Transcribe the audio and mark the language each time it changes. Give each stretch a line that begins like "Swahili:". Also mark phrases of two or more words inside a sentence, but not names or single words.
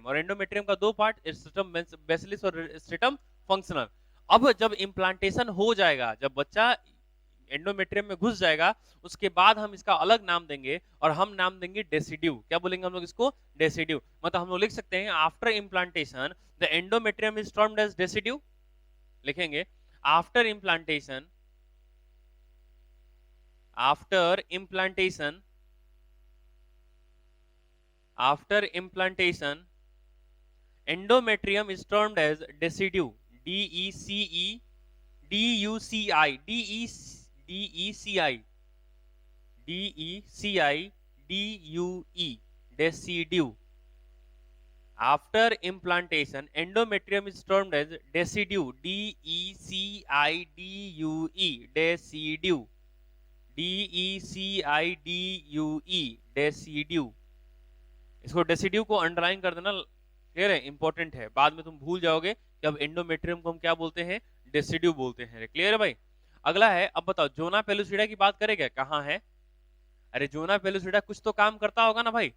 Hindi: और एंडोमेट्रियम का दो पार्ट, स्ट्रेटम बेसिलिस और स्ट्रेटम फंक्शनल। अब जब इम्प्लांटेशन हो जाएगा, जब बच्चा एंडोमेट्रियम में घुस जाएगा, उसके बाद हम इसका अलग नाम देंगे और हम नाम देंगे डेसिड्यू। क्या बोलेंगे हम लोग इसको? डेसिड्यू। मतलब हम लोग लिख सकते हैं
English: after implantation the endometrium is termed as decidu. लिखेंगे after implantation, after implantation, after implantation endometrium is termed as decidu, DECI, DUCI, DUE, decidu. After implantation, endometrium is termed as decidu, DECIDUE, decidu, DECIDUE, decidu.
Hindi: इसको डेसिड्यू को अंडरलाइन कर देना, क्लियर है? इंपॉर्टेंट है, बाद में तुम भूल जाओगे कि अब एंडोमेट्रियम को हम क्या बोलते हैं? डेसिड्यू बोलते हैं। क्लियर है भाई? अगला है, अब बताओ जोना पेलुसिडा की बात करेगा, कहां है? अरे जोना पेलुसिडा कुछ तो काम करता होगा ना भाई।